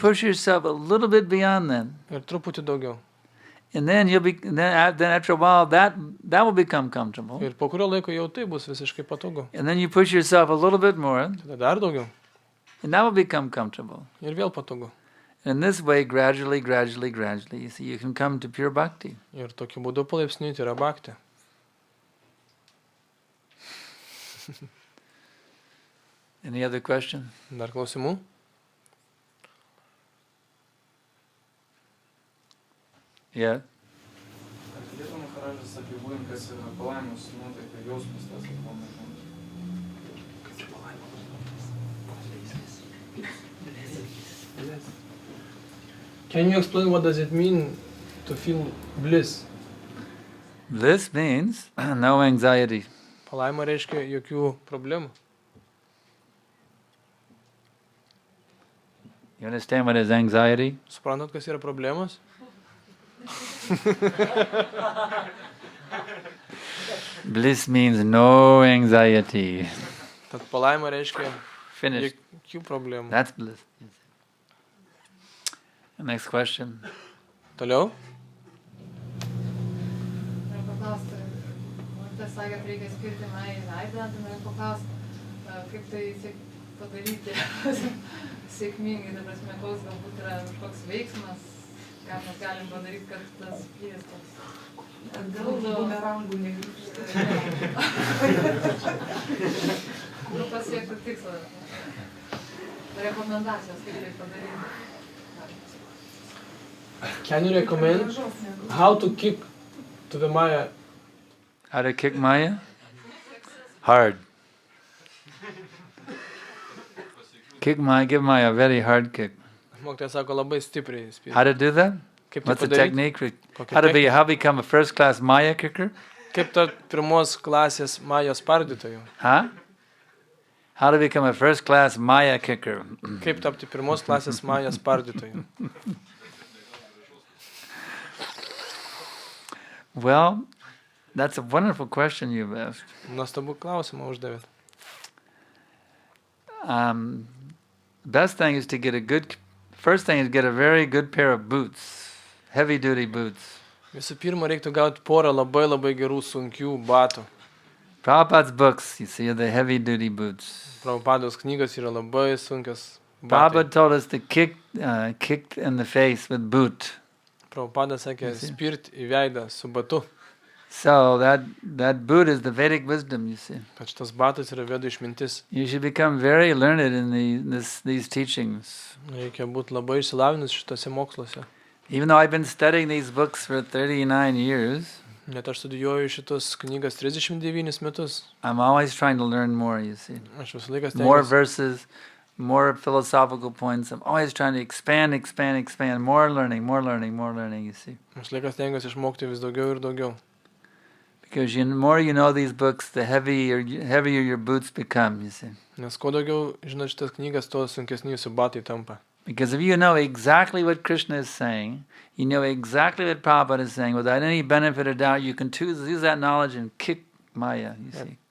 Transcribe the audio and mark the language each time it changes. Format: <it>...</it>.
<en>push yourself a little bit beyond that.</en> <lt>Ir truputį daugiau.</lt> <en>And then then after a while, that will become comfortable.</en> <lt>Ir po kurio laiko jau tai bus visiškai patogu.</lt> <en>And then you push yourself a little bit more,</en> <lt>Tada dar daugiau.</lt> <en>and that will become comfortable.</en> <lt>Ir vėl patogu.</lt> <en>And in this way, gradually, you see, you can come to pure bhakti.</en> <lt>Ir tokiu būdu palaipsniui tai yra bhakti.</lt> <en>Any other question?</en> <lt>Dar klausimų?</lt> <en>Yeah.</en> <lt>Galėtume Maharadžas apibūdinti, kas yra palaimos nuotaika, jausmas tas aplamai.</lt> <en>Can you explain what does it mean to feel bliss? This means no anxiety.</en> <lt>Palaima reiškia jokių problemų.</lt> <en>You understand what is anxiety?</en> <lt>Suprantat, kas yra problemos?</lt> <en>Bliss means no anxiety.</en> <lt>Tad palaima reiškia</lt> <en>Finished.</en> <lt>jokių problemų.</lt> <en>That's bliss. Next question.</en> <lt>Toliau? Noriu paklausti, tas sakė, kad reikia skirti meilę į veidą, tai noriu paklausti, kaip tai padaryti sėkmingai, ta prasme, koks galbūt yra kažkoks veiksmas, ką mes galim padaryti, kad tas spyris toks bumerangų negrįžta. Nu, pasiekti tikslą. Rekomendacijos, kaip tai padaryti.</lt> <en>Can you recommend how to kick to the Maya? How to kick Maya? Hard. Give Maya a very hard kick.</en> <lt>Mokytojas sako labai stipriai spyrį.</lt> <en>How to do that?</en> <lt>Kaip tai</lt> <en>What's the</en> <lt>padaryti?</lt> <en>technique?</en> <lt>Kokia</lt> <en>How to become a first-class Maya kicker?</en> <lt>Kaip ta pirmos klasės Majos spardytojų?</lt> <en>Huh? How to become a first-class Maya kicker?</en> <lt>Kaip tapti pirmos klasės Majos spardytojų?</lt> <en>Well, that's a wonderful question you've asked.</en> <lt>Nuostabų klausimą uždavėt.</lt> <en>Best thing is to get first thing is get a very good pair of boots, heavy-duty boots.</en> <lt>Visų pirma, reiktų gauti porą labai gerų sunkių batų.</lt> <en>Prabhupada's books, you see, are the heavy-duty boots.</en> <lt>Prabhupados knygos yra labai sunkios batai.</lt> <en>Prabhupada told us to kick in the face with boot.</en> <lt>Prabhupada sakė, spirt į veidą su batu.</lt> <en>So that boot is the Vedic wisdom, you see.</en> <lt>Kad šitas batas yra vedų išmintis.</lt> <en>You should become very learned in these teachings.</en> <lt>Reikia būti labai išsilavinus šitose moksluose.</lt> <en>Even though I've been studying these books for 39 years,</en> <lt>Net aš studijuoju šitos knygas 39 metus.</lt> <en>I'm always trying to learn more, you see.</en> <lt>Aš visą laiką</lt> <en>More</en> <lt>stengiuosi.</lt> <en>verses, more philosophical points. I'm always trying to expand, more learning, you see.</en> <lt>Aš laiką stengiuosi išmokti vis daugiau ir daugiau.</lt> <en>Because the more you know these books, the heavier your boots become, you see.</en> <lt>Nes kuo daugiau žinot šitas knygas, tuo sunkesni jūsų batai tampa.</lt> <en>Because if you know exactly what Krishna is saying, you know exactly what Prabhupada is saying, without any benefit or doubt, you can use that knowledge and kick Maya, you see.</en>